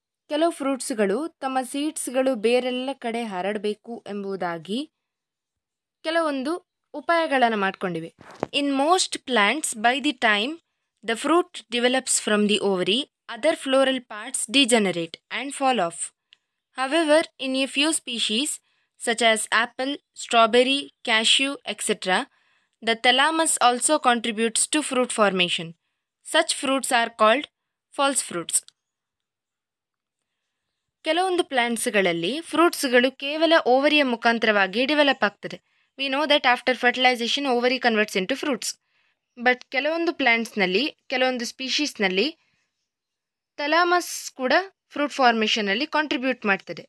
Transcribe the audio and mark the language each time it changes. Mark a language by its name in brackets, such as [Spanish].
[Kannada] ಕೆಲವು ಫ್ರೂಟ್ಸ್ಗಳು ತಮ್ಮ ಸೀಡ್ಸ್ಗಳು ಬೇರೆಲ್ಲ ಕಡೆ ಹರಡಬೇಕು ಎಂಬುದಾಗಿ ಕೆಲವೊಂದು ಉಪಾಯಗಳನ್ನು ಮಾಡಿಕೊಂಡಿವೆ. [English] In most plants by the time the fruit develops from the ovary, other floral parts degenerate and fall off. However in a few species such as apple, strawberry, cashew, etc., the thalamus also contributes to fruit formation. Such fruits are called false fruits. [Kannada] ಕೆಲವೊಂದು ಪ್ಲಾಂಟ್ಸ್ಗಳಲ್ಲಿ ಫ್ರೂಟ್ಸ್ಗಳು ಕೇವಲ ಓವರಿಯ ಮುಖಾಂತರವಾಗಿ develop ಆಗ್ತದೆ. [English] We know that after fertilization ovary converts into fruits. [Kannada] But ಕೆಲವೊಂದು ಪ್ಲಾಂಟ್ಸ್ನಲ್ಲಿ, ಕೆಲವೊಂದು ಸ್ಪೀಶೀಸ್ನಲ್ಲಿ thalamus ಕೂಡ fruit ಫಾರ್ಮೇಷನಲ್ಲಿ contribute ಮಾಡ್ತದೆ.